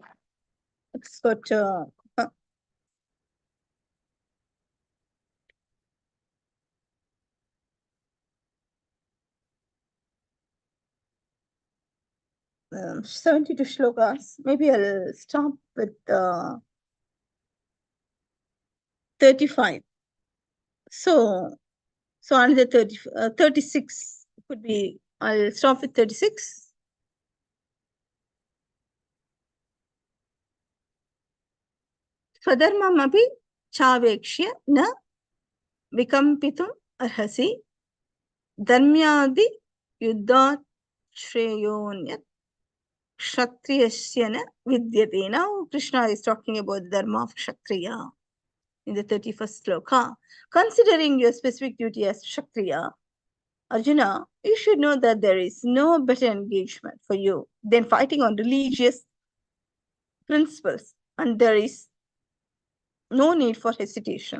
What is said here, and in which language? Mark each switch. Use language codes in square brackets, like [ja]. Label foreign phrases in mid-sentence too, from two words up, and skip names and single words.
[en] It's got 72 shlokas. Maybe I'll stop with 35. So, another 36 could be, I'll stop with 36. [sa] Swadharmamapi chavekshya na vikampitum arhasi dharmyadi yuddhat shreyonyat kshatriyasya na vidyate. [en] Now, Krishna is talking about the dharma of kshatriya in the 31st sloka. Considering your specific duty as kshatriya, Arjuna, you should know that there is no better engagement for you than fighting on religious principles, and there is no need for hesitation.